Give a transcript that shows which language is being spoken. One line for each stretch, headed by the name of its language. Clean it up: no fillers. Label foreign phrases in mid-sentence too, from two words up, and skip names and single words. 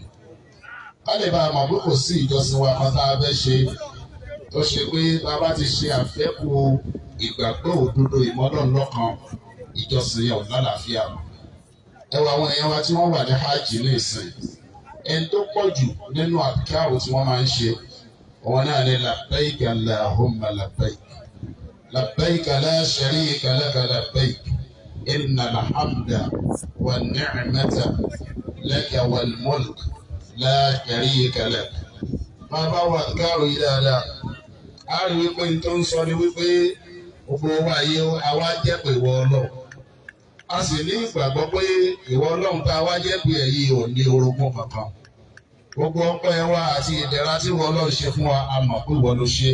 Yoruba: Ká lè bá a mọ̀ pé kò sí ìjọsìn wa kan tá a fẹ́ ṣe tó ṣe pé bàbá ti ṣe àfẹ́kù ìgbàgbọ́ òdodo ìmọ́lọ́run lọ́kan ìjọsìn yẹn ò lálàáfíà. Ẹ wo àwọn èèyàn wa tí wọ́n wà ní hajj ní ìsìn. Ẹni tó pọ̀ jù nínú àbíkáwò tí wọ́n máa ń ṣe òun náà ní
Arabic: لبيك اللهم لبيك. لبيك لا شريك لك لبيك. إن الحمد والنعمة لك والملك لا شريك لك.
Yoruba: Bàbá wa káàrò yìí dáadáa. A rí wípé n tó ń sọ ni wípé gbogbo wa ayé àwa jẹ́ pé ìwọ Ọlọ́run. A sì ní ìgbàgbọ́ pé ìwọ Ọlọ́run tá a wá jẹ́ pé èyí ò ní orogún kankan. Gbogbo ọpẹ́ wa àti ìdẹ̀ra tí ìwọ Ọlọ́run ṣe fún wa, a mọ̀ pé ìwọ ló ṣe.